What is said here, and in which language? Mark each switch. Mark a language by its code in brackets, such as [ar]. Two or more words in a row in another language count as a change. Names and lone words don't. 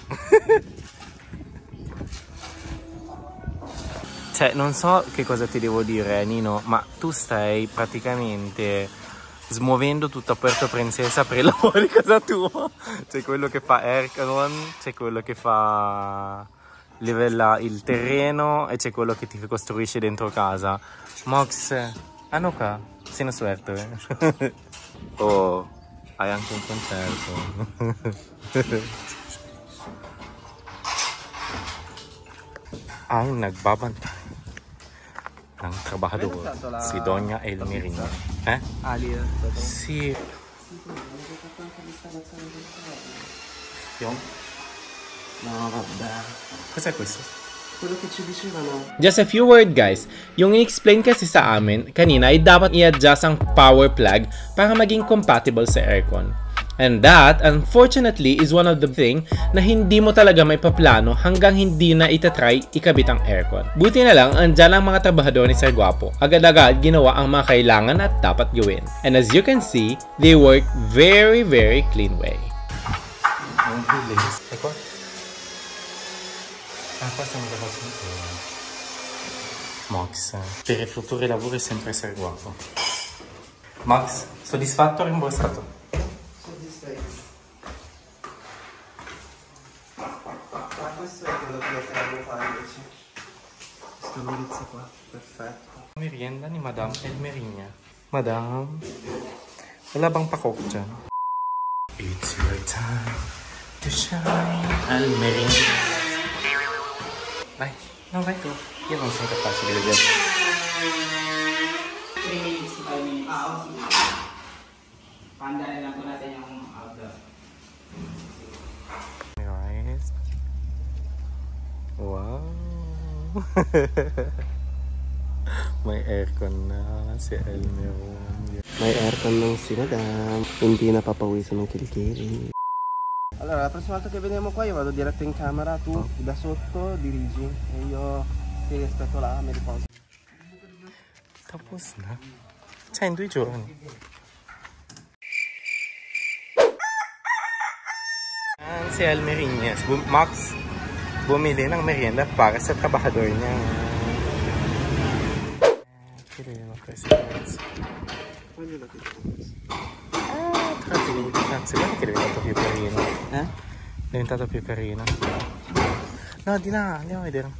[it] Cioè, non so che cosa ti devo dire, Nino, ma tu stai praticamente smuovendo tutta Puerto Princesa per i lavori a casa tua. C'è quello che fa aircon, c'è quello che fa livella il terreno e c'è quello che ti costruisce dentro casa. [tl] Mox, ano ka? Sinuswerte. [it] Oh, hai anche un concerto. [tl] ang nagbabantay ng trabahador, si Doña Elmerina. Eh? Si... Yung? [it] Cos'è questo? Quello che ci dicevano. [en] Just a few word guys, [tl] yung in-explain kasi sa amin kanina ay dapat i-adjust ang [en] power plug [tl] para maging compatible sa aircon. [en] And that, unfortunately, is one of the thing [tl] na hindi mo talaga may paplano hanggang hindi na itatry ikabit ang aircon. Buti na lang, andyan ang mga trabahador ni Sir Guapo. Agad-agad ginawa ang mga kailangan at dapat gawin. [en] And as you can see, they work very clean way. [tl] Ang bilis. Eko? [it] Max, per i futuri lavori sempre Sir Guapo. Max, soddisfatto o rimborsato? Soddisfatto. Questo è quello che devo fare invece. Questa bellezza qua, perfetto. [tl] Merienda ni Madame Elmerina. Madame, wala bang pakok dyan? [en] It's your time to shine, Elmerina. [it] Vai, no, vai tu. Io non sono capace di vedere. [en] 3 minutes, 5 minutes. Okay. [tl] Pandarin lang po natin yung outdoor. Guys. Wow. May aircon na si Elmerina. May aircon ng si Madame. Hindi napapawisan ng kilikili. [it] Allora, la prossima volta che veniamo qua io vado diretto in camera, tu da sotto dirigi e io ti aspetto là, mi riposo. [tl] Tapos na. [it] Cioè, in 2 giorni. [tl] Si Elmerina, Max, bumili ng merienda para sa trabahador niya. [it] Grazie, guarda che è diventato più carino. Eh? È diventato più carino. No, di là, andiamo a vedere.